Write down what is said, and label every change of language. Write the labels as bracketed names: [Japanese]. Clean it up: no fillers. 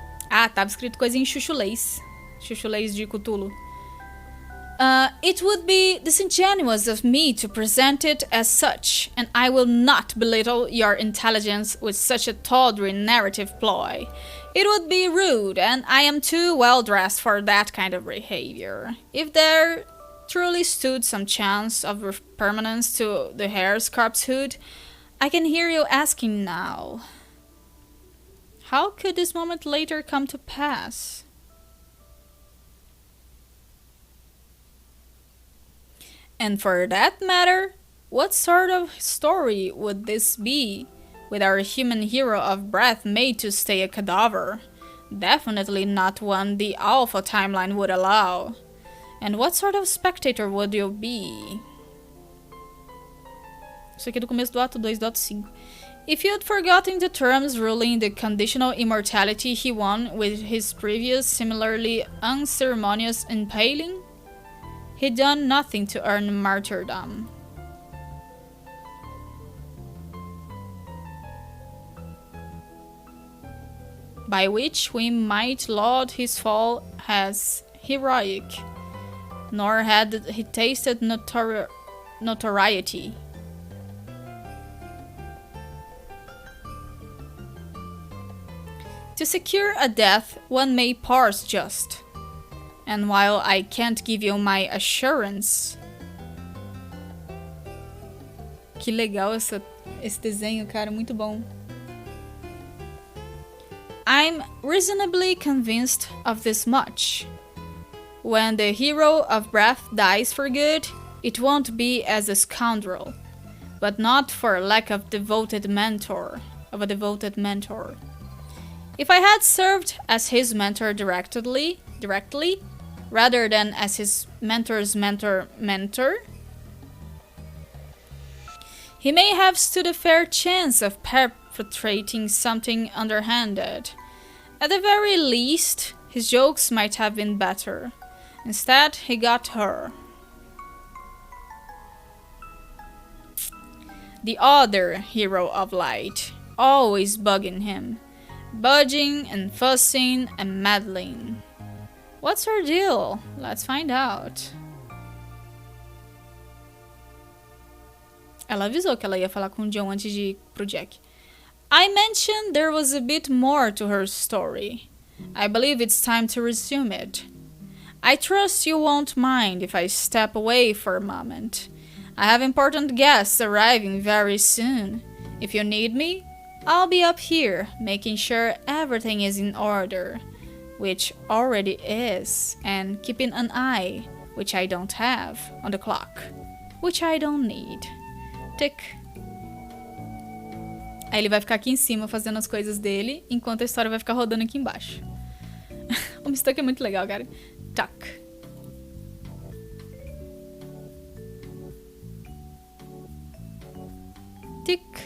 [Portuguese] Ah, tava escrito coisa em chuchulês. Chuchulês de Cthulhu. [English] It would be disingenuous of me to present it as such, and I will not belittle your intelligence with such a tawdry narrative ploy. It would be rude, and I am too well dressed for that kind of behavior. If there truly stood some chance of permanence to the hare's corpsehood, I can hear you asking now, how could this moment later come to pass? And for that matter, what sort of story would this be, with our human hero of breath made to stay a cadaver? Definitely not one the Alpha timeline would allow. And what sort of spectator would you be? [Portuguese] Isso aqui é do começo do ato 2 do ato 5. [English] If you had forgotten the terms ruling the conditional immortality he won with his previous similarly unceremonious impaling, he'd done nothing to earn martyrdom. By which we might laud his fall as heroic, nor had he tasted notoriety. To secure a death, one may parse just. And while I can't give you my assurance... [Portuguese] Que legal esse desenho, cara, muito bom. [English] I'm reasonably convinced of this much. When the hero of breath dies for good, it won't be as a scoundrel, but not for lack of a devoted mentor. If I had served as his mentor directly, rather than as his mentor's mentor, he may have stood a fair chance of perpetrating something underhanded. At the very least, his jokes might have been better. Instead, he got her. The other hero of light, always bugging him, budging and fussing and meddling. What's her deal? Let's find out. [Portuguese] Ela avisou que ela ia falar com o John antes de ir pro Jack. [English] I mentioned there was a bit more to her story. I believe it's time to resume it. I trust you won't mind if I step away for a moment. I have important guests arriving very soon. If you need me, I'll be up here, making sure everything is in order, which already is, and keeping an eye, which I don't have, on the clock, which I don't need. Tick. [Portuguese] Aí ele vai ficar aqui em cima fazendo as coisas dele, enquanto a história vai ficar rodando aqui embaixo. O HOMESTUCK é muito legal, cara. Tuck. [English] Tick.